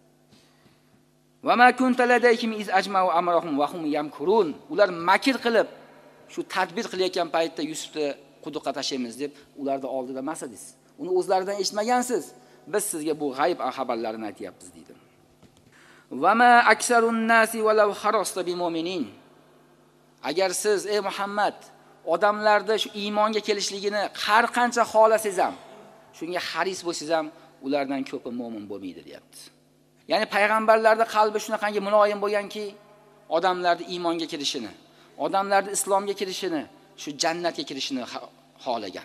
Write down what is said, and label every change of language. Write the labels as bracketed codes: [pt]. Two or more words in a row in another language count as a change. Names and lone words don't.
[ar] وما كنت لديهم إذ أجمعوا أمرهم وهم يمكرون. [uz] Ular makr qilib shu tadbir qilayotgan paytda Yusufni quduqqa tashlaymiz deb ularda oldida emas edingiz. Uni o'zlaridan eshitmagansiz. Biz sizga bu g'ayib xabarlarini aytayapmiz dedi. [ar] وما أكثر الناس ولو حرصت بمؤمنين. [uz] Agar siz ey Muhammad odamlarda shu iymonga kelishligini har qancha xolasangiz ham, shunga haris bo'lsangiz ham ulardan ko'pi mu'min bo'lmaydi deyapti. Ya'ni payg'ambarlarning qalbi shunaqangi muloyim bo'lganki, odamlarning iymonga kirishini, odamlarning islomga kirishini, shu jannatga kirishini xohlagan.